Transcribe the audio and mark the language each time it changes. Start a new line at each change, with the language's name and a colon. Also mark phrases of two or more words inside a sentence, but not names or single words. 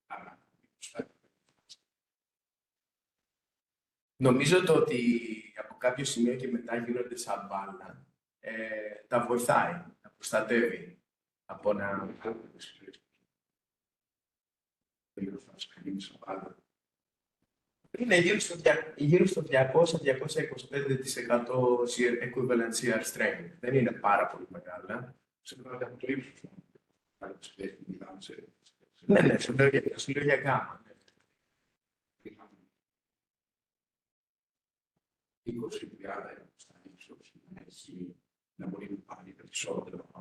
Greek: Νομίζω το ότι από κάποιο σημείο και μετά γίνονται σαν μπάλα, τα βοηθάει, να προστατεύει από να... Είναι γύρω στο 200-225%
English: equivalent shear strain.
Greek: Δεν είναι πάρα πολύ μεγάλα. Ναι, σου λέω για γάμα. 20.000 στα ίσως να μπορεί να πάρει περισσότερο.